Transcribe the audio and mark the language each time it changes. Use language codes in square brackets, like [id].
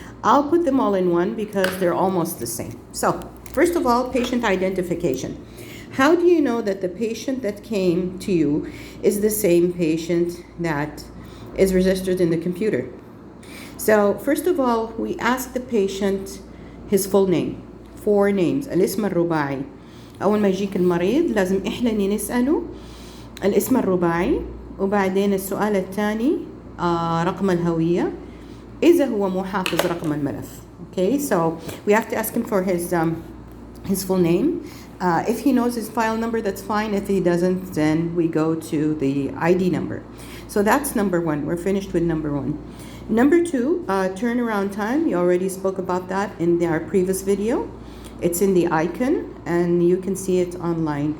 [en] I'll put them all in one because they're almost the same. So, first of all, patient identification. How do you know that the patient that came to you is the same patient that is registered in the computer? So, first of all, we ask the patient his full name. 4 names. [ar] الاسم الرباعي. أول ما يجيك المريض لازم إحنا نسأله الاسم الرباعي، وبعدين السؤال الثاني رقم الهوية إذا هو محافظ رقم الملف. [en] Okay, so we have to ask him for his full name. If he knows his file number, that's fine. If he doesn't, then we go to the ID number. So that's number 1. We're finished with number 1. Number 2, turnaround time. We already spoke about that in our previous video. It's in the icon, and you can see it online.